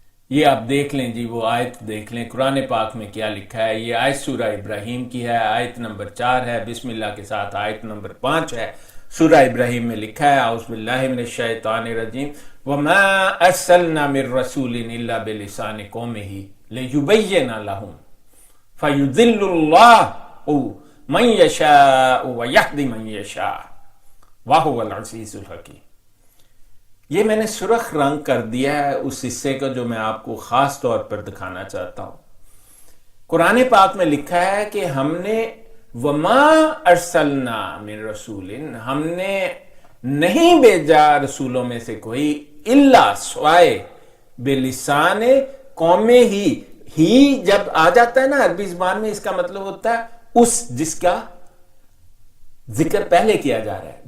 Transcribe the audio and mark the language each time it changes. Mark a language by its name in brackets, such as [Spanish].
[Urdu] یہ آپ دیکھ لیں جی، وہ آیت دیکھ لیں قرآن پاک میں کیا لکھا ہے. یہ آیت سورہ ابراہیم کی ہے، آیت نمبر 4 ہے، بسم اللہ کے ساتھ آیت نمبر 5 ہے. سورہ ابراہیم میں لکھا ہے: [Arabic] اعوذ باللہ من الشیطان الرجیم وما ارسلنا من رسول الا بلسان قومه ليبين لهم فيضل الله من يشاء ويهدي من يشاء وهو العزيز الحكيم. [Urdu] یہ میں نے سرخ رنگ کر دیا ہے اس حصے کا جو میں آپ کو خاص طور پر دکھانا چاہتا ہوں. قرآن پاک میں لکھا ہے کہ ہم نے [Arabic] وما ارسلنا من رسول، [Urdu] ہم نے نہیں بھیجا رسولوں میں سے کوئی، الا سوائے بلسان قوم ہی جب آ جاتا ہے نا عربی زبان میں، اس کا مطلب ہوتا ہے اس جس کا ذکر پہلے کیا جا رہا ہے.